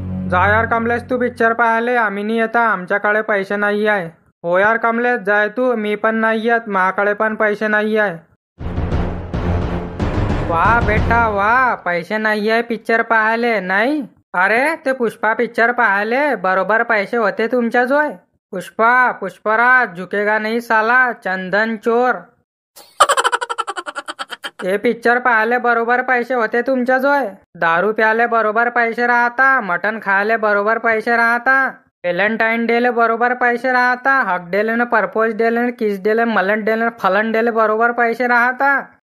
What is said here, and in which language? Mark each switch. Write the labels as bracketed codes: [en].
[mr] जा यार कमलेश, तू पिक्चर पाहाले, आम्ही नाही येता, आमच्याकडे पैसे नाही आहे. हो यार कमलेश, जाय तू, मी पण नाही येत, माझ्याकडे पण पैसे नाही आहे. वाह बेटा वाह, पैसे नाही आहे पिक्चर पाहायले? नाही अरे, ते पुष्पा पिक्चर पाहायले बरोबर पैसे होते तुमच्याजवळ. [hi] पुष्पा पुष्पराज झुकेगा नहीं साला, चंदन चोर. [mr] हे पिक्चर पाहायले बरोबर पैसे होते तुमच्याजवळ. दारू प्याले बरोबर पैसे राहता, मटन खायले बरोबर पैसे राहता, व्हॅलेंटाईन डेले बरोबर पैसे राहता, हक डेले न परपोज डेले न किस डेले मलन डेले न फलन डेले बरोबर पैसे राहता.